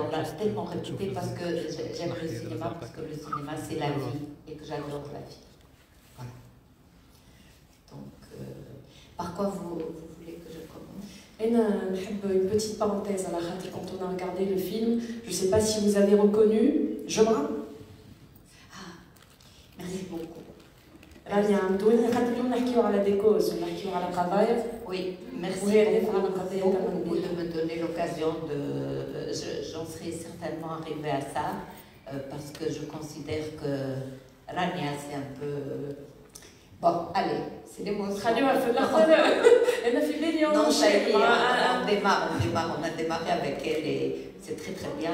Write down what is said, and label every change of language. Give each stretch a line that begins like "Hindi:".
French: On l'a tellement répété parce que j'aime le cinéma, parce que le cinéma c'est la vie et que j'adore la vie. Voilà. Donc, par quoi vous voulez que je commence? Une petite parenthèse à la khati quand on a regardé le film. Je ne sais pas si vous avez reconnu Jomra. Ah, merci beaucoup.
Arabic: رانيا عمدوني خاطر اليوم نحكيو على ديكوز ونحكيو على قضايا.
French: Oui, merci beaucoup de me donner l'occasion de... J'en serais certainement arrivée à ça parce que je considère que Rania c'est un peu... Bon, allez, c'est l'émotion. Non, ça y est, on a démarré avec elle et c'est très bien.